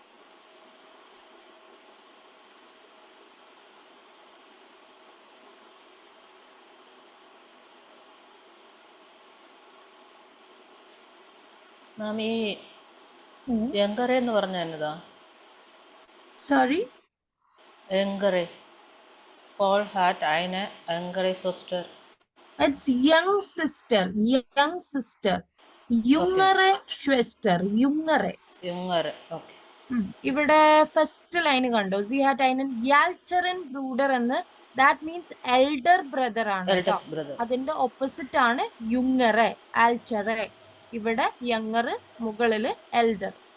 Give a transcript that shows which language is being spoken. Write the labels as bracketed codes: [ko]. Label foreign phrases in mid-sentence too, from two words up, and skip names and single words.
[ml] മാം ഈ Hmm. യങ്കറെ എന്ന് പറഞ്ഞ എന്നതാ? [en] Sorry? [ml] യങ്കറെ. [de] Paul hat eine ältere Schwester. [en] It's young sister. Young sister. [de] Jüngere Schwester. Jüngere. [ml] യങ്കറെ. ഓക്കെ. ഇവിടെ ഫസ്റ്റ് ലൈൻ കണ്ടോ? [de] Sie hat einen älteren Bruder [ml] എന്ന്. [en] that means elder brother [ml] ആണ് കേട്ടോ. [en] elder brother. [ml] അതിന്റെ ഓപ്പോസിറ്റ് ആണ് [de] jüngere, ältere. [ml] ഇവിടെ യങ്ങർ, മുകളില് എൽഡർ.